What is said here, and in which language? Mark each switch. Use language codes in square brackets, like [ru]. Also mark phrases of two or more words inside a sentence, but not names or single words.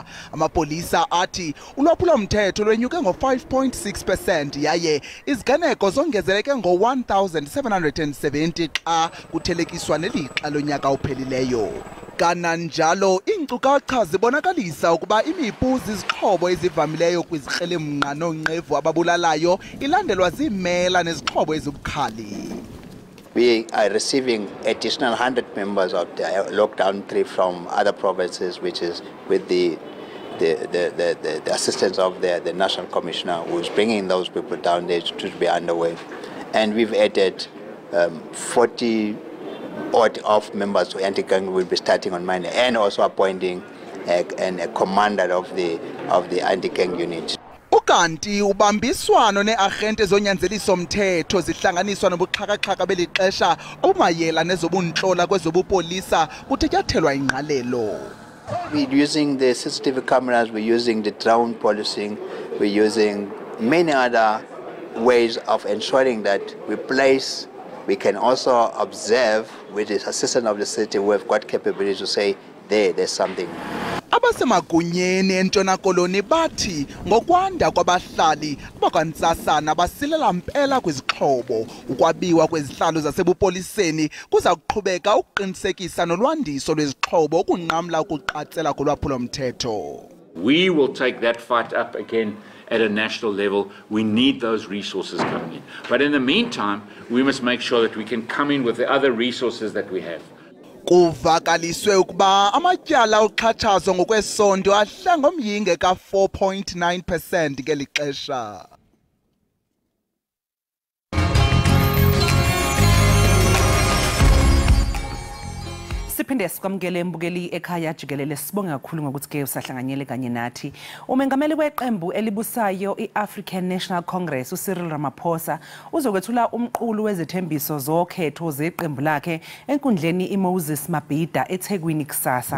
[xh] Amapolisa athi ulwaphulomthetho lwenyuke ngo-5.6% yaye iziganeko zongezeleke ngo-1,770 xa kuthelekiswa nelixa lonyaka ophelileyo. Kananjalo iinkcukacha zibonakalisa ukuba imipu zizixhobo ezivamileyo kwizikrelemnqa nonqevu ababulalayo ilandelwa ziimela nezixhobo ezibukhali. [en] We are receiving additional 100 members of the lockdown 3 from other provinces, which is with the assistance of the National Commissioner, who is bringing those people down there to be underway. And we've added 40 odd of members to anti-gang will be starting on Monday, and also appointing a commander of the anti-gang unit. [xh] ukanti ubambiswano neagente zonyanzeliso mthetho zihlanganiswa nobuxhakaxhaka belixesha obumayela nezobunhlola kwezobupolisa kuthethathelwa ingqalelo. [en] We're using the CCTV cameras, we're using the drone policing, we're using many other ways of ensuring that we can also observe with the assistance of the city. We've got capability to say there's something. [xh] Abasemagunyeni eNtshona Koloni bathi ngokwanda kwabahlali abakwantsasana basilela mpela kwizixhobo ukwabiwa kwezihlalo zasebupoliseni kuza kuqhubeka ukuqinisekisa nolwandiso lwezixhobo ukunqamla ukuqatsela kolwaphulo mthetho. [en] We will take that fight up again at a national level. We need those resources coming in. But in the meantime, we must make sure that we can come in with the other resources that we have. [xh] Kuvakaliswe ukuba amatyala oxhatshazo ngokwesondo ahla ngomyinge ka-4.9% ngeli xesha. [zu] Siphinde sikwamukele mbukeli ekhaya Jikelele, sibonge kakhulu ngokuthi ke usahlanganyele kanye nathi. Umengameli weqembu elibusayo iAfrican National Congress uCyril Ramaphosa uzokwethula umqulu wezethembiso zokhetho zeqembu lakhe enkundleni iMoses Mabhida eThekwini kusasa.